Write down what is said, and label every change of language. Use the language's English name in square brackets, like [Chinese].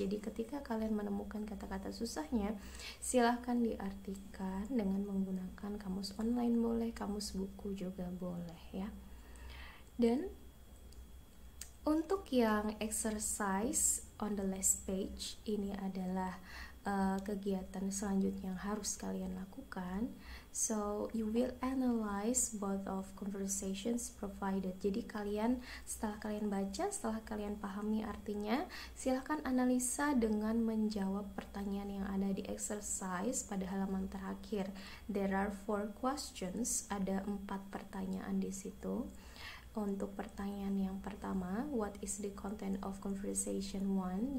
[Indonesian] Jadi ketika kalian menemukan kata-kata susahnya, silahkan diartikan dengan menggunakan kamus online boleh, kamus buku juga boleh ya. Dan untuk yang [English] exercise on the last page, [Indonesian] ini adalah kegiatan selanjutnya yang harus kalian lakukan. [English] So you will analyze both of conversations provided. [Indonesian] Jadi setelah kalian baca, setelah kalian pahami artinya, silahkan analisa dengan menjawab pertanyaan yang ada di exercise pada halaman terakhir. [English] There are 4 questions, [Indonesian] ada 4 pertanyaan di situ. Untuk pertanyaan yang pertama, [English] what is the content of conversation 1?